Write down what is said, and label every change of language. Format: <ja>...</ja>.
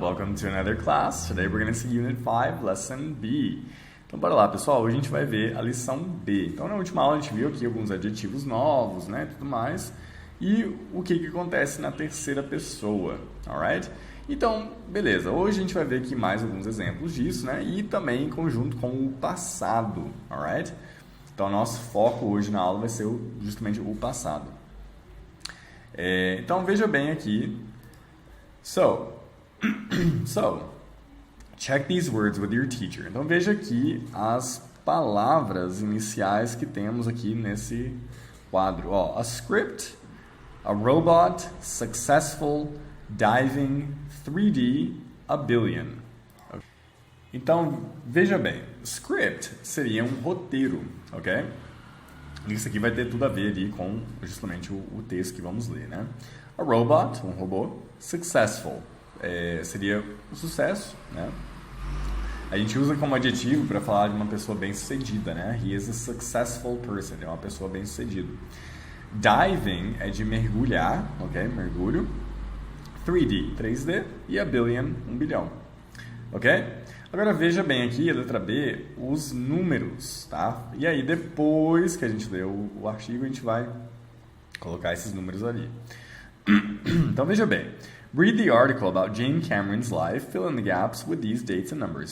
<en>Welcome to another class. Today we're going to see Unit 5, Lesson B.</en> <pt>Então bora lá, pessoal. Hoje a gente vai ver a lição B. Então na última aula a gente viu aqui alguns adjetivos novos, né, tudo mais. E o que acontece na terceira pessoa, alright? Então, beleza. Hoje a gente vai ver aqui mais alguns exemplos disso, né? E também em conjunto com o passado, alright? Então nosso foco hoje na aula vai ser justamente o passado. Então veja bem aqui.</pt> <en>So, check these words with your teacher.</en> <pt>Então veja aqui as palavras iniciais que temos aqui nesse quadro.</pt> <en>A script, a robot, successful, diving, 3D, a billion.</en> <pt>Então veja bem, script seria um roteiro, ok? Isso aqui vai ter tudo a ver ali com justamente o texto que vamos ler, né? A robot, um robô. Successful, seria o sucesso, né? A gente usa como adjetivo para falar de uma pessoa bem-sucedida, né?</pt> <en>He is a successful person,</en> <pt>é uma pessoa bem-sucedida. Diving é de mergulhar, ok? Mergulho. 3D, e a billion, 1 bilhão, ok? Agora veja bem aqui, a letra B, os números, tá? E aí depois que a gente leu o artigo, a gente vai colocar esses números ali. Então veja bem,</pt> <en>read the article about James Cameron's life, fill in the gaps with these dates and numbers.</en>